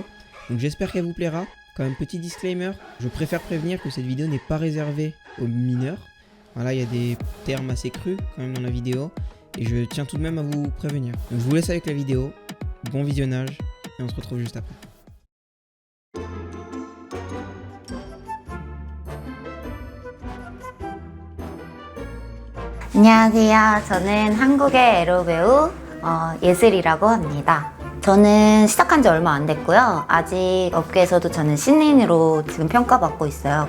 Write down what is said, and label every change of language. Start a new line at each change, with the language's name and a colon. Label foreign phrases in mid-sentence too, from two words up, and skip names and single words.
French: Donc j'espère qu'elle vous plaira. Quand même petit disclaimer, je préfère prévenir que cette vidéo n'est pas réservée aux mineurs. Voilà, il y a des termes assez crus quand même dans la vidéo et je tiens tout de même à vous prévenir. Donc je vous laisse avec la vidéo. Bon visionnage et on se retrouve juste après.
Korean: 안녕하세요. 저는 한국의 에로 배우 예슬이라고 합니다. 저는 시작한 지 얼마 안 됐고요. 아직 업계에서도 저는 신인으로 지금 평가받고 있어요.